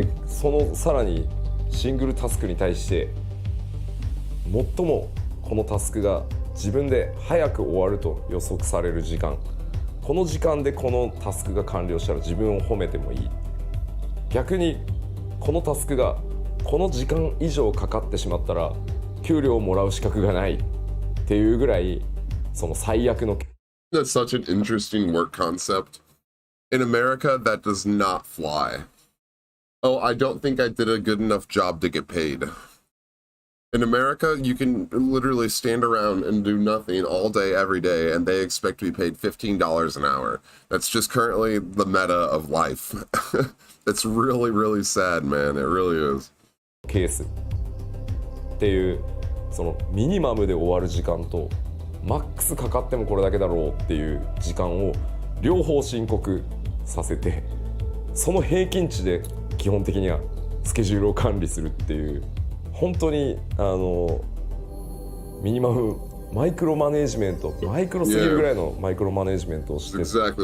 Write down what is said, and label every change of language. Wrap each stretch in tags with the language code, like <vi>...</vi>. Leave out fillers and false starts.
<ja>でそのさらにシングルタスクに対して最もこのタスクが自分で早く終わると予測される時間、この時間でこのタスクが完了したら自分を褒めてもいい。逆にこのタスクがこの時間以上かかってしまったら給料をもらう資格がないっていうぐらい、その最悪の。</ja> <en>That's such an interesting work concept. In America, that does not fly. Oh, I don't think I did a good enough job to get paid. In America, you can literally stand around and do nothing all day, every day, and they expect to be paid $15 an hour. That's just currently the meta of life. It's really, really sad, man. It really is.</en> <ja>ケースっていう、そのミニマムで終わる時間とマックスかかってもこれだけだろうっていう時間を両方申告させて、その平均値で基本的にはスケジュールを管理するっていう、本当にミニマムマイクロマネージメント、マイクロすぎるぐらいのマイクロマネージメントをしてました。</ja>